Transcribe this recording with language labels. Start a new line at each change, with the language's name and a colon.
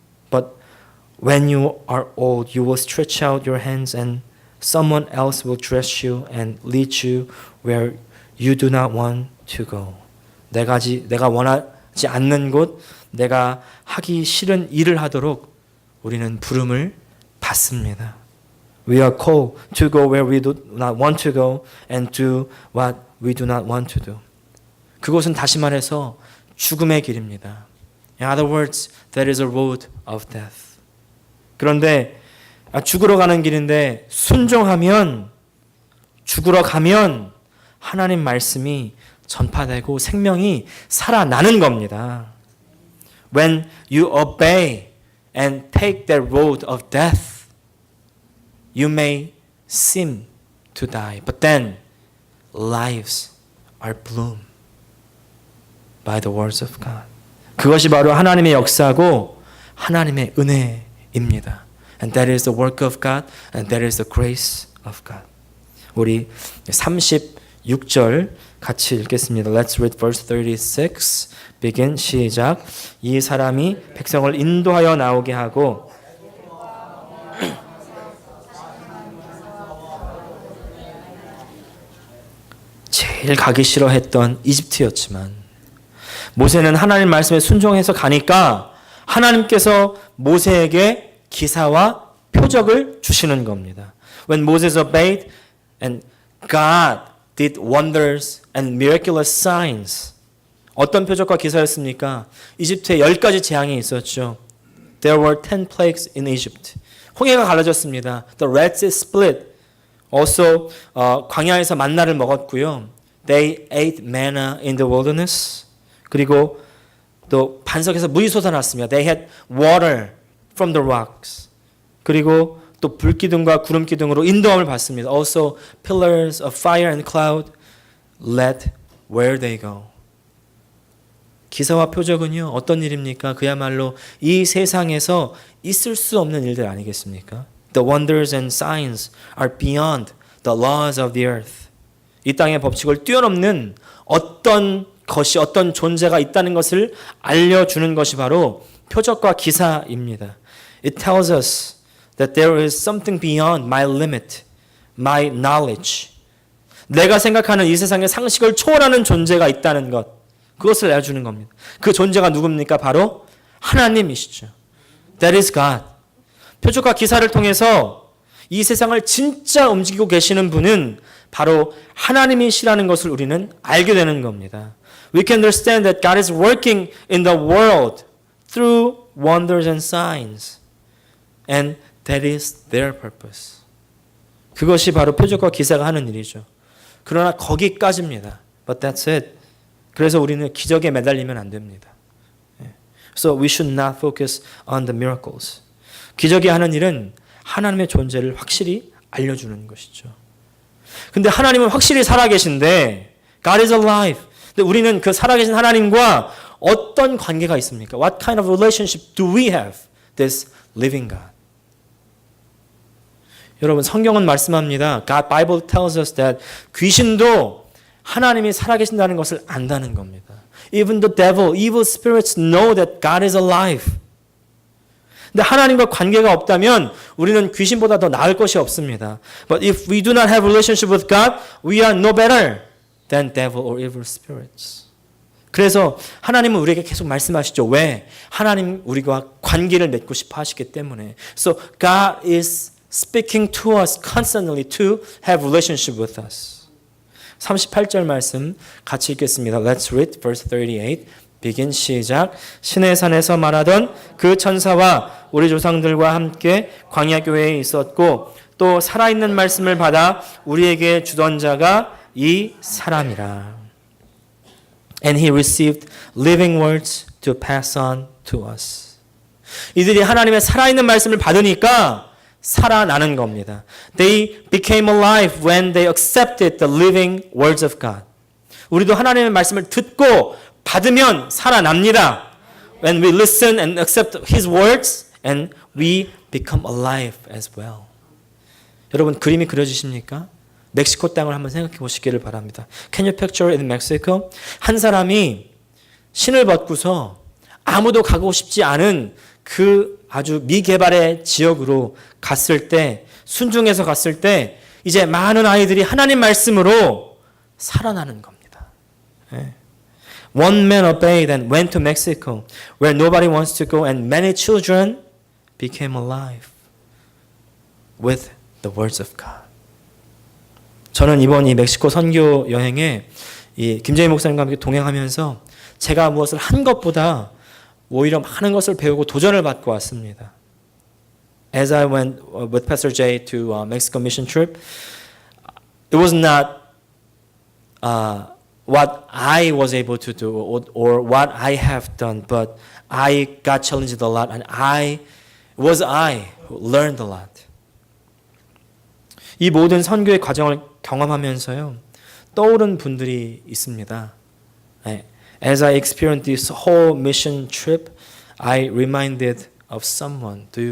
English: But when you are old, you will stretch out your hands and someone else will dress you and lead you where you do not want to go.
Korean: 내가 원하지 않는 곳, 내가 하기 싫은 일을 하도록 우리는 부름을 받습니다.
English: We are called to go where we do not want to go and do what we do not want to do.
Korean: 그곳은 다시 말해서 죽음의 길입니다.
English: In other words, that is a road of death.
Korean: 그런데 죽으러 가는 길인데 순종하면 죽으러 가면 하나님 말씀이 전파되고 생명이 살아나는 겁니다.
English: When you obey and take that road of death, you may seem to die, but then lives are bloomed by the words of God.
Korean: 그것이 바로 하나님의 역사고 하나님의 은혜입니다.
English: And that is the work of God, and that is the grace of God.
Korean: 우리 36절 같이 읽겠습니다.
English: Let's read verse 36. begin.
Korean: 시작. 이 사람이 백성을 인도하여 나오게 하고 제일 가기 싫어했던 이집트였지만 모세는 하나님 말씀에 순종해서 가니까 하나님께서 모세에게 기사와 표적을 주시는 겁니다.
English: When Moses obeyed and God did wonders and miraculous signs.
Korean: 어떤 표적과 기사였습니까? 이집트에 10가지 재앙이 있었죠.
English: There were 10 plagues in Egypt.
Korean: 홍해가 갈라졌습니다.
English: The Red Sea split.
Korean: Also 광야에서 만나를 먹었고요.
English: They ate manna in the wilderness.
Korean: 그리고 또 반석에서 물이 솟아났습니다.
English: They had water from the rocks.
Korean: 그리고 또 불기둥과 구름기둥으로 인도함을 받습니다.
English: Also pillars of fire and cloud led where they go.
Korean: 기사와 표적은요 어떤 일입니까? 그야말로 이 세상에서 있을 수 없는 일들 아니겠습니까?
English: The wonders and signs are beyond the laws of the earth.
Korean: 이 땅의 법칙을 뛰어넘는 어떤 것이 어떤 존재가 있다는 것을 알려주는 것이 바로 표적과 기사입니다.
English: It tells us that there is something beyond my limit, my knowledge.
Korean: 내가 생각하는 이 세상의 상식을 초월하는 존재가 있다는 것. 그것을 알려주는 겁니다. 그 존재가 누굽니까? 바로 하나님이시죠.
English: That is God.
Korean: 표적과 기사를 통해서 이 세상을 진짜 움직이고 계시는 분은 바로 하나님이시라는 것을 우리는 알게 되는 겁니다.
English: We can understand that God is working in the world through wonders and signs. And that is their purpose.
Korean: 그것이 바로 표적과 기사가 하는 일이죠. 그러나 거기까지입니다.
English: But that's it.
Korean: 그래서 우리는 기적에 매달리면 안 됩니다.
English: So we should not focus on the miracles.
Korean: 기적이 하는 일은 하나님의 존재를 확실히 알려주는 것이죠. 근데 하나님은 확실히 살아계신데
English: God is alive.
Korean: 근데 우리는 그 살아계신 하나님과 어떤 관계가 있습니까?
English: What kind of relationship do we have? This living God.
Korean: 여러분 성경은 말씀합니다.
English: God Bible tells us that
Korean: 귀신도 하나님이 살아계신다는 것을 안다는 겁니다.
English: Even the devil, evil spirits know that God is alive.
Korean: 근데 하나님과 관계가 없다면 우리는 귀신보다 더 나을 것이 없습니다.
English: But if we do not have a relationship with God, we are no better than devil or evil spirits.
Korean: 그래서 하나님은 우리에게 계속 말씀하시죠. 왜? 하나님 우리가 관계를 맺고 싶어 하시기 때문에.
English: So God is speaking to us constantly to have relationship with us.
Korean: 38절 말씀 같이 읽겠습니다.
English: Let's read verse 38. begin
Korean: 시작. 신의 산에서 말하던 그 천사와 우리 조상들과 함께 광야 교회에 있었고 또 살아있는 말씀을 받아 우리에게 주던 자가 이 사람이라.
English: And he received living words to pass on to us.
Korean: 이들이 하나님의 살아있는 말씀을 받으니까 살아나는 겁니다.
English: They became alive when they accepted the living words of God.
Korean: 우리도 하나님의 말씀을 듣고 받으면 살아납니다.
English: When we listen and accept His words, and we become alive as well.
Korean: 여러분 그림이 그려지십니까? 멕시코 땅을 한번 생각해 보시기를 바랍니다.
English: Can you picture in Mexico?
Korean: 한 사람이 신을 벗고서 아무도 가고 싶지 않은 그 아주 미개발의 지역으로 갔을 때, 순종해서 갔을 때 이제 많은 아이들이 하나님 말씀으로 살아나는 겁니다.
English: One man obeyed and went to Mexico, where nobody wants to go, and many children became alive with the words of God.
Korean: 저는 이번 이 멕시코 선교 여행에 이 김재희 목사님과 함께 동행하면서 제가 무엇을 한 것보다 오히려 많은 것을 배우고 도전을 받고 왔습니다.
English: As I went with Pastor Jay to Mexico mission trip, it was not what I was able to do or what I have done, but I got challenged a lot, and I who learned a lot.
Korean: 이 모든 선교의 과정을 경험하면서요, 떠오른 분들이 있습니다.
English: As I experienced this whole mission trip, I reminded of someone.